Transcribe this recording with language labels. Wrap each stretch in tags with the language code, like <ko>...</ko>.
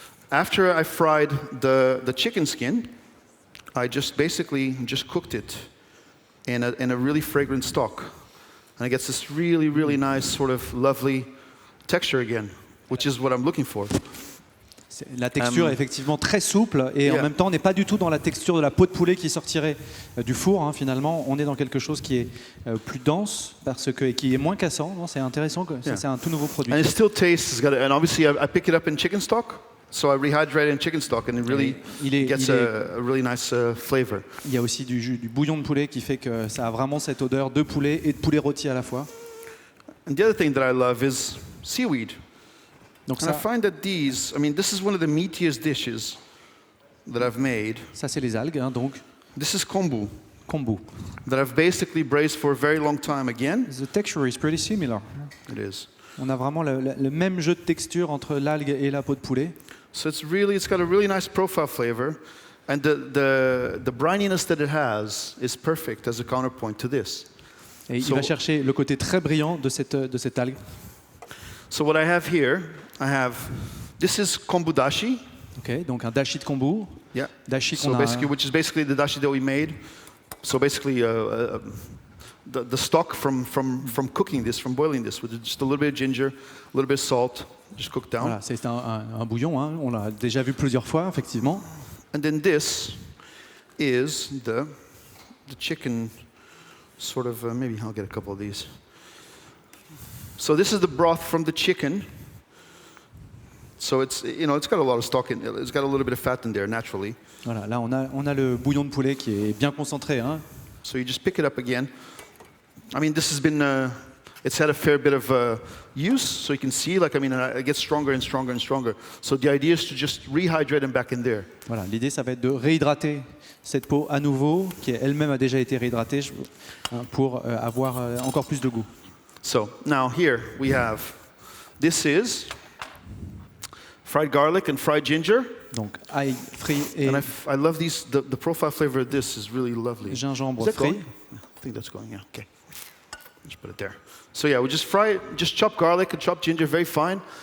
<en>After I fried the chicken skin, I just cooked it in a really fragrant stock, and it gets this really, really nice sort of lovely texture again, which is what I'm looking for.</en> <fr>La texture est effectivement très souple et</fr> <en>Yeah.</en> <fr>en même temps on n'est pas du tout dans la texture de la peau de poulet qui sortirait du four. Hein, finalement, on est dans quelque chose qui est plus dense et qui est moins cassant. Non, c'est intéressant. Ça, c'est un tout nouveau produit.</fr> <en>And it still tastes, and obviously I pick it up in chicken stock. So I rehydrate in chicken stock, and it really gets a really nice flavor.</en> <fr>Il y a aussi du bouillon de poulet qui fait que ça a vraiment cette odeur de poulet et de poulet rôti à la fois.</fr> <en>And the other thing that I love is seaweed.</en> <fr>Donc</fr> <en>And I find that this is one of the meatiest dishes that I've made.</en> <fr>ça c'est les algues, hein, donc</fr> <en>This is kombu, kombu. that I've basically braised for a very long time again. The texture is pretty similar. It is.</en> <fr>On a vraiment le même jeu de texture entre l'algue et la peau de poulet.</fr> <en>So it's got a really nice profile flavor, and the brininess that it has is perfect as a counterpoint to this.</en> <fr>Et il va chercher le côté très brillant de cette algue.</fr> <en>So what I have here, this is kombu dashi.</en> <fr>Okay, donc un dashi de kombu.</fr> <en>Yeah. Dashi So</en> <fr>qu'on a.</fr> <en>which is basically the dashi that we made. So basically, the stock from cooking this, from boiling this, with just a little bit of ginger, a little bit of salt, just cooked down.</en> <fr>Voilà, c'est un bouillon, hein, on l'a déjà vu plusieurs fois, effectivement.</fr> <en>And then this is the chicken, sort of, maybe I'll get a couple of these. So this is the broth from the chicken. So it's got a lot of stock in it. It's got a little bit of fat in there naturally.</en> <fr>Voilà, là on a le bouillon de poulet qui est bien concentré. Hein.</fr> <en>So you just pick it up again. I mean, this has been, it's had a fair bit of use, so you can see, it gets stronger and stronger and stronger. So the idea is to just rehydrate them back in there.</en> <fr>Voilà, l'idée ça va être de réhydrater cette peau à nouveau, qui elle-même a déjà été réhydratée, pour avoir encore plus de goût.</fr> <en>So now here we have, this is fried garlic and fried ginger.</en> <fr>Donc ail frit et</fr> <en>And I love these, the profile flavor of this is really lovely.</en> <fr>gingembre</fr> <en>Is that</en> <fr>frit.</fr> <en>going? I think that's going, yeah, okay. Just put it there. So yeah, we just fry it, just chop garlic and chop ginger very fine.</en>